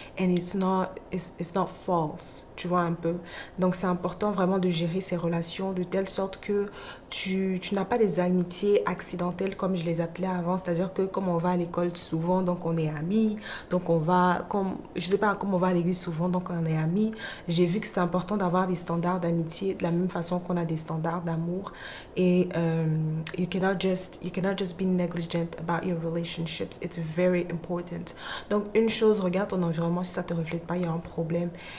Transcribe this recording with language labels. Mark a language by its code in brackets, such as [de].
[en] And it's not false. [fr] Tu vois un peu. Donc c'est important vraiment de gérer ces relations de telle sorte que tu n'as pas des amitiés accidentelles comme je les appelais avant. C'est-à-dire que comme on va à l'école souvent, donc on est amis. Donc on va, comme, je sais pas, comme on va à l'église souvent, donc on est amis. J'ai vu que c'est important d'avoir des standards d'amitié de la même façon qu'on a des standards d'amour. [en] Et you cannot just be negligent about your relationships. It's very important. [fr] Donc une chose, regarde ton environnement, si ça te reflète pas, il y a un problème.